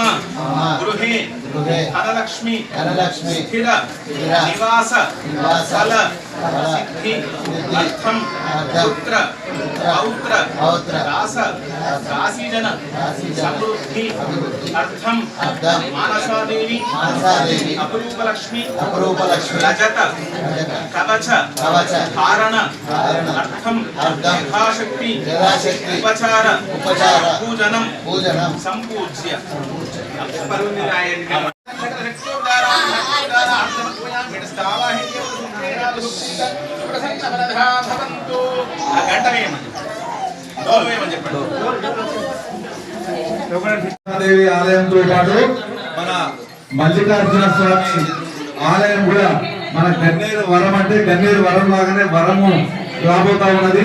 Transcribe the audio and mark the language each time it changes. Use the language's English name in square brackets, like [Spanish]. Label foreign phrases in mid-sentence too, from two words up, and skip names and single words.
[Sanskrit] गृहे धनलक्ष्मी स्थिर निवास फल सिद्धि अर्थम पुत्र पौत्र दास दासीजन समृद्धि अर्थम मानसादेवी अपूर्व लक्ष्मी रजत कवच धारण अर्थम यथाशक्ति उपचार पूजनम संपूज्य [Telugu] దేవి ఆలయంతో పాటు మన మల్లికార్జున స్వామి ఆలయం కూడా మన గన్నేరు వరం అంటే గన్నేరు వరం లాగానే వరము రాబోతా ఉన్నది.